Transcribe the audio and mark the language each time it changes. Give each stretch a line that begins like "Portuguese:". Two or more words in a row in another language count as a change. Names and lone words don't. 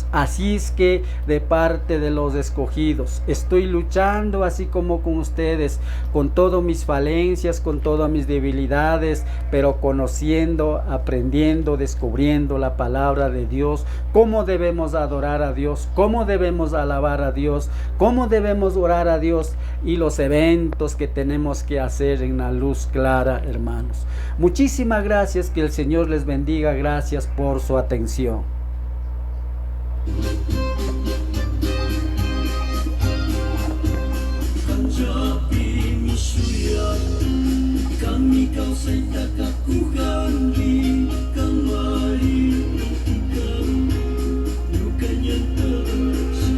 Spanish: Así es que de parte de los escogidos estoy luchando, así como con ustedes, con todas mis falencias, con todas mis debilidades, pero conociendo, aprendiendo, descubriendo la palabra de Dios, cómo debemos adorar a Dios, cómo debemos alabar a Dios, cómo debemos orar a Dios y los eventos que tenemos que hacer en la luz clara, hermanos. Muchísimas gracias, que el Señor les bendiga. Gracias por su atención. Kami kau say takakuhan kang mari ikaw, lukanya